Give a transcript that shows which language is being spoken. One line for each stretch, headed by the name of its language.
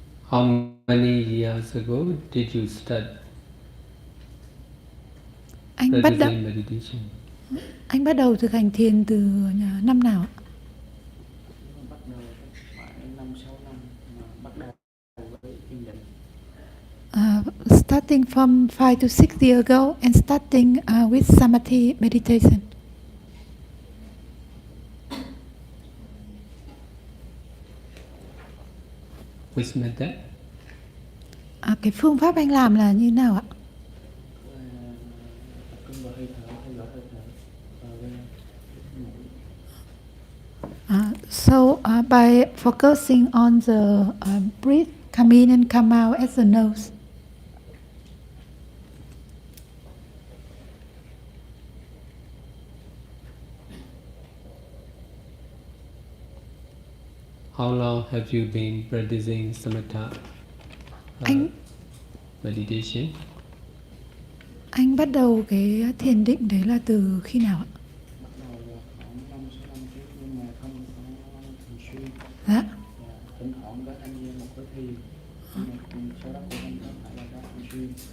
English: How many years ago did you start practicing meditation?
Vietnamese: Anh bắt đầu thực hành thiền từ năm nào ạ? Bắt đầu khoảng 5-6 năm mà bắt đầu với thiền định.
English: Starting from 5 to 6 years ago and starting with samadhi meditation. Which method?
Vietnamese: Cái phương pháp anh làm là như nào ạ? Tập trung vào hơi thở, theo dõi hơi thở và
English: So by focusing on the breath come in and come out at the nose. How long have you been practicing samatha meditation?
Vietnamese: Anh bắt đầu cái thiền định đấy là từ khi nào ạ? bắt đầu là khoảng 5-6 năm trước nhưng mà không có thường xuyên. Dạ. Thỉnh thoảng có tham gia một cái thiền nhưng mà sau đó cũng không có phải là thường xuyên.